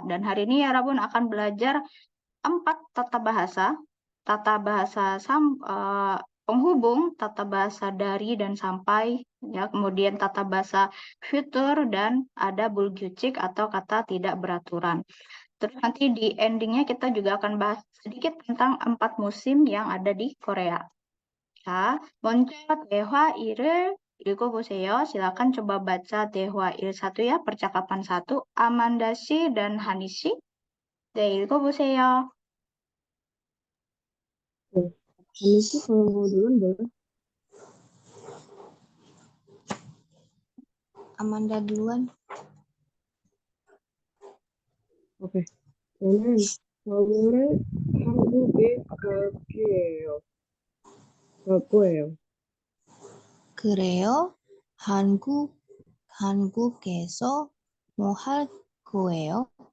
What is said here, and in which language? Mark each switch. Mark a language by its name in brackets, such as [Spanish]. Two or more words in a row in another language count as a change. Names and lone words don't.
[Indonesian] Dan hari ini ya Rabun akan belajar 4 tata bahasa penghubung, tata bahasa dari dan sampai, ya, kemudian tata bahasa futur, dan ada bulgyucik atau kata tidak beraturan. Terus nanti di endingnya kita juga akan bahas sedikit tentang 4 musim yang ada di Korea. [Korean] 자, 먼저 대화 1을 읽어보세요. [Indonesian] silakan coba baca 대화 1 1 ya, percakapan 1. [Korean] Amanda 씨 dan Hani 씨. 네, 읽어보세요. 네. 잠시 누르면 돼요. [Indonesian] Amanda duluan. [Korean] 오케이. 저는 겨울에 한국에 갈 거예요. 그래요? 한국에서 뭐 할 거예요?